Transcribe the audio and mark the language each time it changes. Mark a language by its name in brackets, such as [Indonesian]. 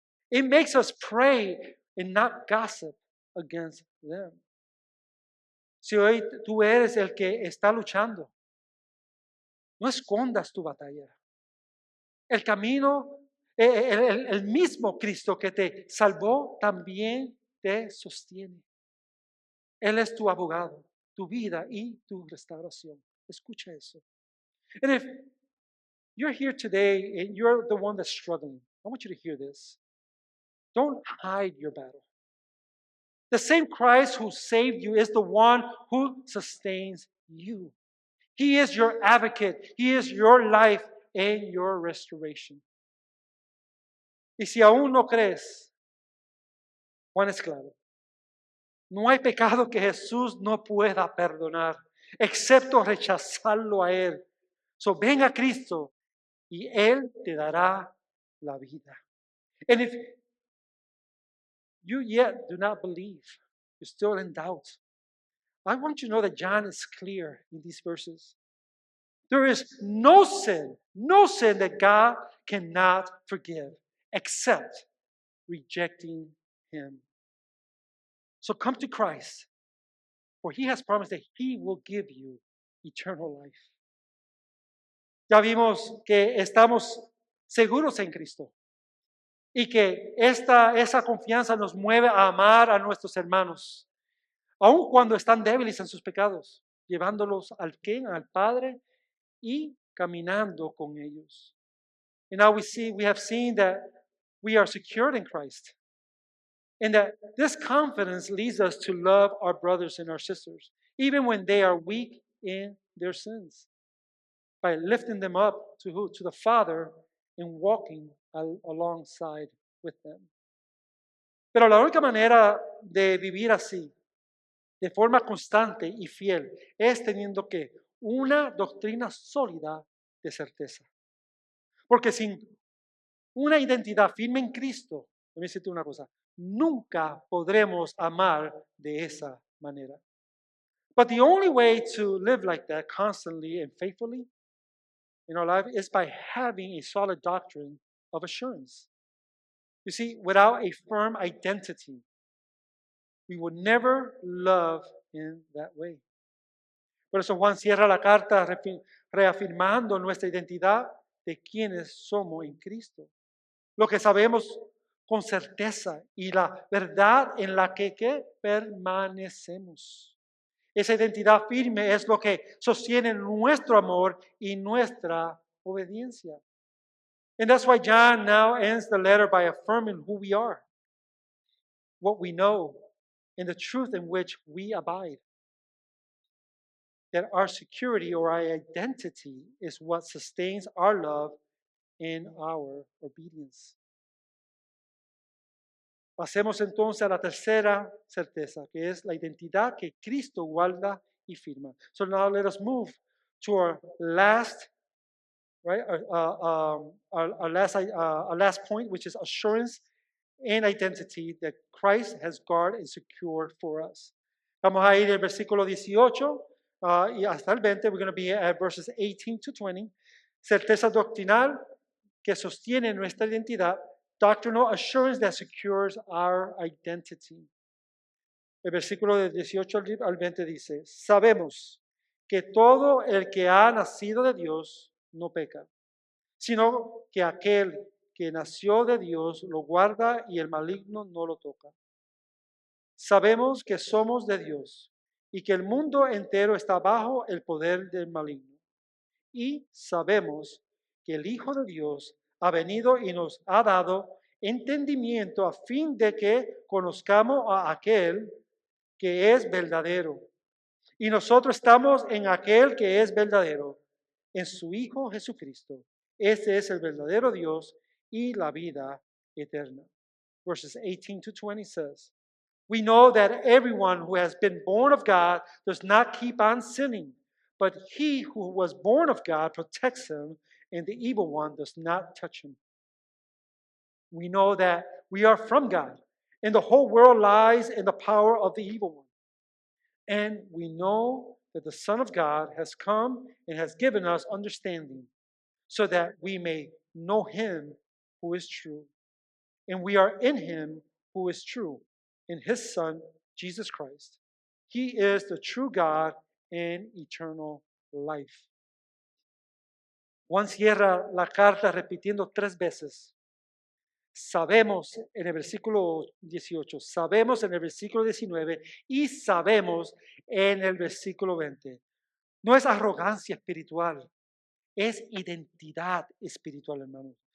[English] It makes us pray and not gossip against them. [Spanish] Si hoy tú eres el que está luchando, no escondas tu batalla. El camino, el mismo Cristo que te salvó también te sostiene. Él es tu abogado, tu vida y tu restauración. Escucha eso. [English] And if you're here today and you're the one that's struggling, I want you to hear this. Don't hide your battle. The same Christ who saved you is the one who sustains you. He is your advocate. He is your life and your restoration. [Spanish] Y si aún no crees, Juan es claro. No hay pecado que Jesús no pueda perdonar, excepto rechazarlo a Él. So ven a Cristo y Él te dará la vida. [English] And if you yet do not believe, you're still in doubt, I want you to know that John is clear in these verses. There is no sin that God cannot forgive except rejecting Him. So come to Christ, for He has promised that He will give you eternal life. [Spanish] Ya vimos que estamos seguros en Cristo y que esa confianza nos mueve a amar a nuestros hermanos, aun cuando están débiles en sus pecados, llevándolos al Padre y caminando con ellos. [English] And now we have seen that we are secured in Christ. And that this confidence leads us to love our brothers and our sisters, even when they are weak in their sins, by lifting them up to who? To the Father and walking alongside with them. [Spanish] Pero la única manera de vivir así, de forma constante y fiel, es teniendo que una doctrina sólida de certeza. Porque sin una identidad firme en Cristo, déjame decirte una cosa, nunca podremos amar de esa manera. [English] But the only way to live like that constantly and faithfully in our life is by having a solid doctrine of assurance. You see, without a firm identity, we will never love in that way. [Spanish] Por eso Juan cierra la carta reafirmando nuestra identidad de quienes somos en Cristo. Lo que sabemos con certeza y la verdad en la que permanecemos. Esa identidad firme es lo que sostiene nuestro amor y nuestra obediencia. [English] And that's why John now ends the letter by affirming who we are, what we know, in the truth in which we abide. That our security or our identity is what sustains our love and our obedience. [Spanish] Pasemos entonces a la tercera certeza, que es la identidad que Cristo guarda y firma. [English] So now let us move to our last, right? Our last point, which is assurance and identity that Christ has guarded and secured for us. [Spanish] Vamos a ir del versículo 18 y hasta el 20. [English] We're going to be at verses 18 to 20. [Spanish] Certeza doctrinal que sostiene nuestra identidad. [English] Doctrinal assurance that secures our identity. [Spanish] El versículo de 18 al 20 dice, sabemos que todo el que ha nacido de Dios no peca, sino que aquel que nació de Dios lo guarda y el maligno no lo toca. Sabemos que somos de Dios y que el mundo entero está bajo el poder del maligno. Y sabemos que el Hijo de Dios ha venido y nos ha dado entendimiento a fin de que conozcamos a aquel que es verdadero. Y nosotros estamos en aquel que es verdadero, en su Hijo Jesucristo. Este es el verdadero Dios y la vida eterna. [English] Verses 18 to 20 says, we know that everyone who has been born of God does not keep on sinning, but he who was born of God protects him, and the evil one does not touch him. We know that we are from God, and the whole world lies in the power of the evil one. And we know that the Son of God has come and has given us understanding, so that we may know him who is true. And we are in him who is true, in his Son, Jesus Christ. He is the true God and eternal life. [Spanish] Juan cierra la carta repitiendo 3 veces. Sabemos en el versículo 18, sabemos en el versículo 19 y sabemos en el versículo 20. No es arrogancia espiritual, es identidad espiritual, hermanos.